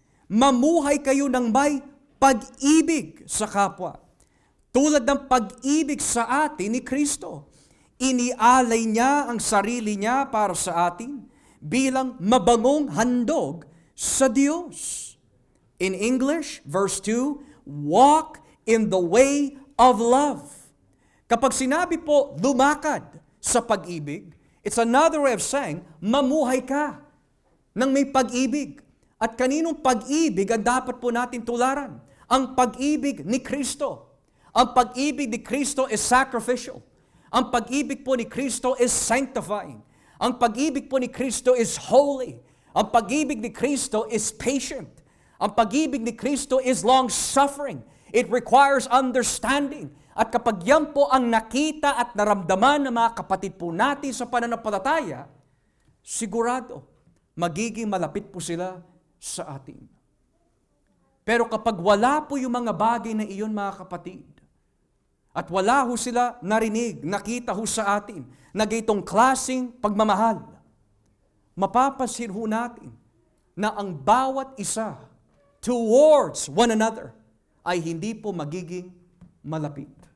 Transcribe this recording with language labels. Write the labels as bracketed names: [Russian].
[Filipino] Mamuhay kayo ng may pag-ibig sa kapwa. Tulad ng pag-ibig sa atin ni Kristo. Inialay niya ang sarili niya para sa atin bilang mabangong handog sa Diyos. [English] In English, verse 2, walk in the way of love. [Filipino] Kapag sinabi po, lumakad sa pag-ibig, [English] it's another way of saying, [Filipino] mamuhay ka ng may pag-ibig. At kaninong pag-ibig ang dapat po natin tularan? Ang pag-ibig ni Kristo. Ang pag-ibig ni Kristo is sacrificial. Ang pag-ibig po ni Kristo is sanctifying. Ang pag-ibig po ni Kristo is holy. Ang pag-ibig ni Kristo is patient. Ang pag-ibig ni Kristo is long-suffering. [English] It requires understanding. [Filipino] At kapag yan po ang nakita at naramdaman ng mga kapatid po natin sa pananampalataya, sigurado, magiging malapit po sila sa atin. Pero kapag wala po yung mga bagay na iyon, mga kapatid, at wala ho sila narinig, nakita ho sa atin, na gaytong klaseng pagmamahal, mapapansin ho natin na ang bawat isa [English] towards one another [Filipino] ay hindi po magiging malapit.